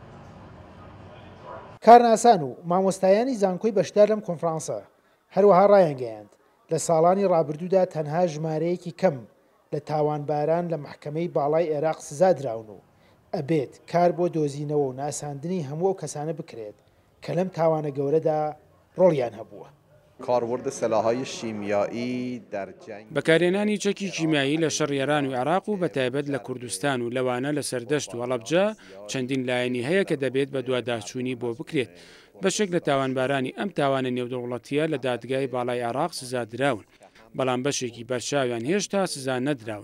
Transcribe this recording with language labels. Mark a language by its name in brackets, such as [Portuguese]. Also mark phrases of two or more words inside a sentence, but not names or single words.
[Central Kurdish] کارناسان و مامۆستایانی زانکۆی بەشدار لەم کۆنفرانسە هەروەها ڕایانگەیاند لە ساڵانی ڕابردوودا تەنها ژمارەیەکی کەم لە تاوانباران لە محکەمەی باڵای عێراق سزا دراون و ئەبێت کار بۆ دۆزینەوە و ناساندنی هەموو ئەو کەسانە بکرێت کە لەم تاوانە گەورەدا ڕۆڵیان هەبووە. [Persian] کاربرد سلاح‌های شیمیایی در جنگ [Central Kurdish] بەکارهێنانی چەکی کیمیایی لە شەڕ ئێران و عێراق و بەتایبەت لە کوردستان و لەوانە لە سەردەشت و هەڵەبجە چەندین لایەنی هەیە کە دەبێت بە دوواداچوونی بۆ بکرێت. بەشێک لە تاوانبارانی ئەم تاوانە نێودەوڵەتیە لە دادگای باڵای عێراق سزا دراون، بەڵام بەشێکی بەرچاویان هێشتا سزا نەدراون.